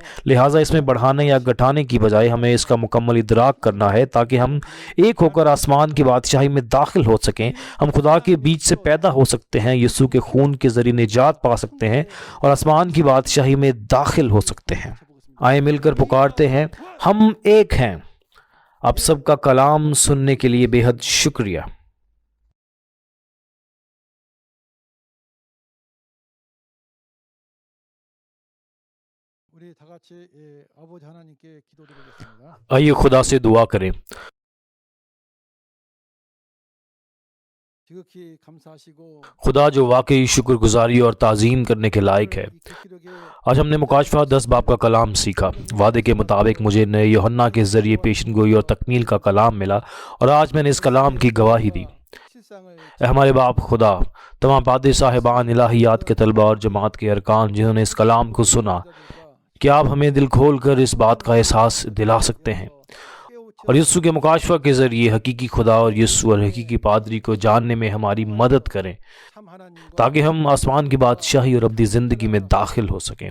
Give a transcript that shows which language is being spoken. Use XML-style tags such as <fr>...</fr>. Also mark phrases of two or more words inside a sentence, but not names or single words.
<ur>لہٰذا اس میں بڑھانے یا گھٹانے کی بجائے ہمیں اس کا مکمل ادراک کرنا ہے تاکہ ہم ایک ہو کر آسمان کی بادشاہی میں داخل ہو سکیں۔ ہم خدا کے بیچ سے پیدا ہو سکتے ہیں، یسوع کے خون کے ذریعے نجات پا سکتے ہیں اور آسمان کی بادشاہی میں داخل ہو سکتے ہیں۔ آئے مل کر پکارتے ہیں، ہم ایک ہیں۔ آپ سب کا کلام سننے کے لیے بے حد شکریہ۔</ur> <ko>우리 다 같이 아버지 하나님께 기도드리겠습니다.</ko> <ur>آئیے خدا سے دعا کریں۔</ur> <ko>지극히 감사하시고</ko> <ur>خدا جو واقعی شکر گزاری اور تعظیم کرنے کے لائق ہے۔ آج ہم نے مکاشفہ 10 باب کا کلام سیکھا۔ وعدے کے مطابق مجھے نئے یوحنا کے ذریعے پیشن گوئی اور تکمیل کا کلام ملا، اور آج میں نے اس کلام کی گواہی دی۔ اے ہمارے باپ خدا، تمام پادری صاحبان، الہیات کے طلبہ اور جماعت کے ارکان جنہوں نے اس کلام کو سنا، کیا آپ ہمیں دل کھول کر اس بات کا احساس دلا سکتے ہیں اور یسوع کے مکاشفہ کے ذریعے حقیقی خدا اور یسوع اور حقیقی پادری کو جاننے میں ہماری مدد کریں، تاکہ ہم آسمان کی بادشاہی اور ابدی زندگی میں داخل ہو سکیں۔</ur>